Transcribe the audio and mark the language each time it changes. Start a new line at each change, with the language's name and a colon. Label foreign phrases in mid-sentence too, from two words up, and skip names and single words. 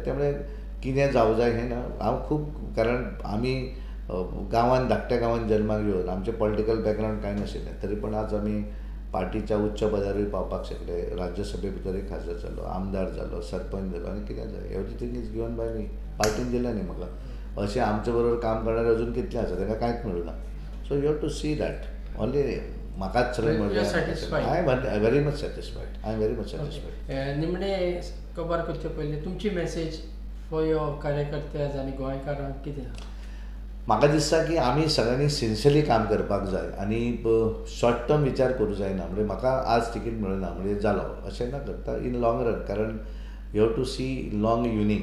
Konkani: त्यामुळे कितें जावं जाय हें ना. हांव खूब, कारण आमी गांवांत धाकट्या गांवांत जल्माक येवन आमचें
English: political background
Konkani: कांय नाशिल्लें, तरी पूण आज आमी पार्टीच्या उच्च पदारूय पावपाक शकले, राज्यसभे भितरूय खासदार जालो, आमदार जालो, सरपंच जालो आनी कितें जाय.
English: Everything is given by me.
Konkani: पार्टीन दिलें न्ही म्हाका. अशें आमचे बरोबर काम करणारे अजून कितले आसा तांकां कांयच मेळूं ना.
English: So you have to see that only.
Konkani: म्हाकाच सगळें मेळ्ळें.
English: I am very much satisfied. I am very much satisfied.
Konkani: निमणे कबर करचे पयलीं तुमची
English: message for your
Konkani: कार्यकर्त्याज आनी गोंयकारांक कितें आहा? म्हाका दिसता की आमी सगळ्यांनी सिन्सियरली काम करपाक जाय आनी
English: short term
Konkani: विचार करूं जायना. म्हणजे म्हाका आज तिकीट मेळना म्हणजे जालो अशें ना करता.
English: in long run,
Konkani: कारण
English: you have to see long running.